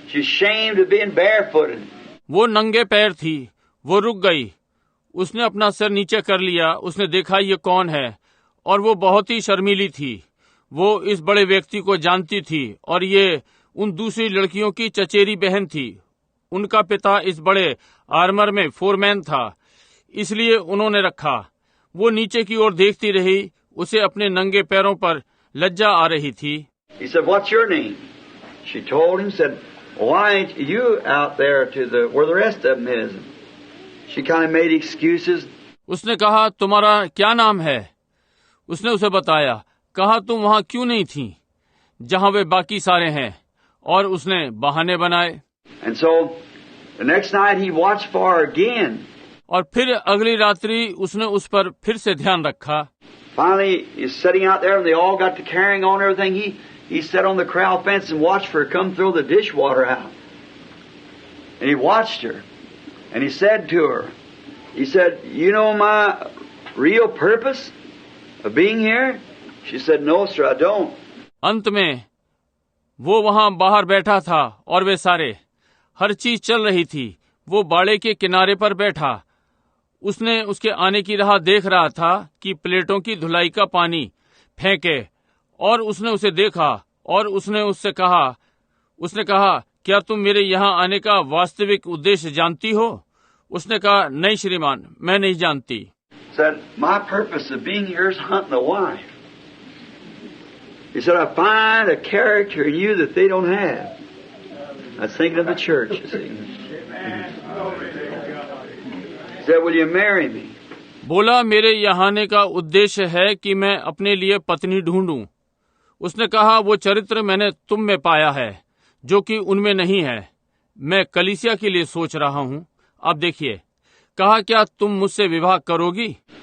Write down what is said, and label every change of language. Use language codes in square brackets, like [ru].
[en] She's ashamed of being barefooted. [hi] वो नंगे पैर थी। वो रुक गई। उसने अपना सिर नीचे कर लिया। उसने देखा ये कौन है, और वो बहुत ही शर्मीली थी। वो इस बड़े व्यक्ति को जानती थी, और ये उन दूसरी लड़कियों की चचेरी बहन थी। उनका पिता इस बड़े आर्मर में फोरमैन था, इसलिए उन्होंने रखा। वो नीचे की ओर देखती रही। उसे अपने नंगे पैरों पर लज्जा आ रही थी। [en] He said, "What's your name?" She told him, said, "Why ain't you out there where the rest of them is?" She kind of made excuses. [hi] उसने कहा, तुम्हारा क्या नाम है? उसने उसे बताया। कहा, तुम वहां क्यों नहीं थी जहां वे बाकी सारे हैं? और उसने बहाने बनाए। [en] And so the next night he watched for her again. [hi] और फिर अगली रात्रि उसने उस पर फिर से ध्यान रखा। [en] Finally, he's sitting out there, and they all got to carrying on everything. He sat on the corral fence and watched for her come throw the dishwater out. And he watched her, and he said to her, he said, "You know my real purpose of being here?" She said, "No, sir, I don't." [hi] अंत में वो वहां बाहर बैठा था, और वे सारे, हर चीज चल रही थी। वो बाड़े के किनारे पर बैठा। उसने उसके आने की राह देख रहा था कि प्लेटों की धुलाई का पानी फेंके, और उसने उसे देखा, और उसने उससे कहा, क्या तुम मेरे यहाँ आने का वास्तविक उद्देश्य जानती हो? उसने कहा, नहीं श्रीमान, मैं नहीं जानती। [en] Said, "My purpose of being here is hunting a wife." He said, "I find a character in you that they don't have." I was thinking of the church, you see. He said, "Will you marry me?" [hi] बोला, मेरे यहाँ आने का उद्देश्य है कि मैं अपने लिए पत्नी ढूंढूं। उसने कहा, वो चरित्र मैंने तुम में पाया है जो कि उनमें नहीं है। मैं कलीसिया के लिए सोच रहा हूँ। अब देखिए, कहा, क्या तुम मुझसे विवाह करोगी?